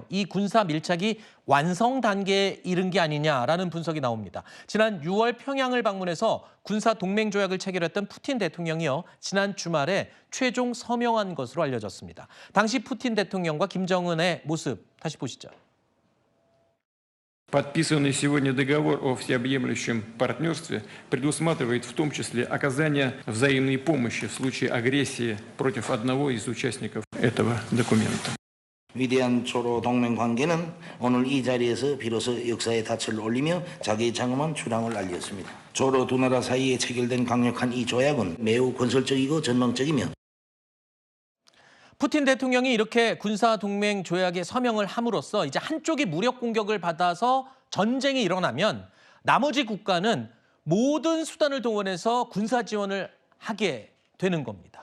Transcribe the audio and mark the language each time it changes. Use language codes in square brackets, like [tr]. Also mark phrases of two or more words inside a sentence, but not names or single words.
[ko] 이 군사 밀착이 완성 단계에 이른 게 아니냐라는 분석이 나옵니다. 지난 6월 평양을 방문해서 군사 동맹 조약을 체결했던 푸틴 대통령이요. 지난 주말에 최종 서명한 것으로 알려졌습니다. 당시 푸틴 대통령과 김정은의 모습 다시 보시죠. [ru] Подписанный сегодня договор о всеобъемлющем партнерстве предусматривает в том числе оказание взаимной помощи в случае агрессии против одного из участников этого документа. [ko] 위대한 초로 동맹 관계는 오늘 이 자리에서 비로소 역사의 닻을 올리며 자기의 장엄한 출항을 알렸습니다. 조로 두 나라 사이에 체결된 강력한 이 조약은 매우 건설적이고 전망적이며 푸틴 대통령이 이렇게 군사 동맹 조약에 서명을 함으로써 이제 한쪽이 무력 공격을 받아서 전쟁이 일어나면 나머지 국가는 모든 수단을 동원해서 군사 지원을 하게 되는 겁니다.